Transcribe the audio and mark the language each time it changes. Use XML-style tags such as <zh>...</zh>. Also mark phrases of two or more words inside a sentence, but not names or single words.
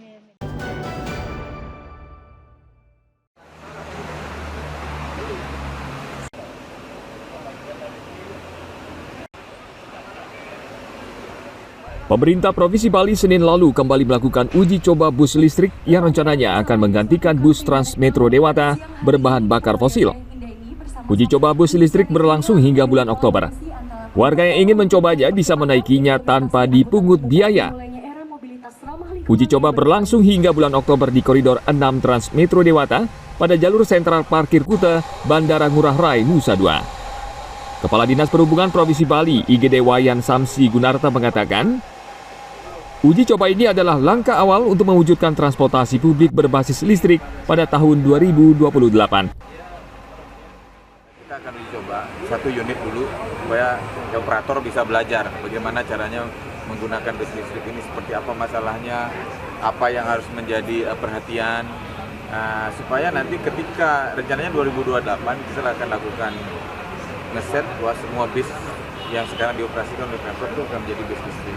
<id>Pemerintah Provinsi Bali Senin lalu kembali melakukan uji coba bus listrik yang rencananya akan menggantikan bus Transmetro Dewata berbahan bakar fosil. Uji coba bus listrik berlangsung hingga bulan Oktober. Warga yang ingin mencobanya bisa menaikinya tanpa dipungut biaya. Uji coba berlangsung hingga bulan Oktober di koridor 6 Transmetro Dewata pada jalur sentral parkir Kuta, Bandara Ngurah Rai, Nusa Dua. Kepala Dinas Perhubungan Provinsi Bali, IGD Wayan Samsi Gunarta mengatakan, uji coba ini adalah langkah awal untuk mewujudkan transportasi publik berbasis listrik pada tahun 2028. Kita akan uji coba satu unit dulu supaya operator bisa belajar bagaimana caranya menggunakan bus listrik ini, seperti apa masalahnya, apa yang harus menjadi perhatian, supaya nanti ketika rencananya 2028 kita akan lakukan ngeset bahwa semua bis yang sekarang dioperasikan oleh Pemkot itu akan menjadi bis listrik.</id>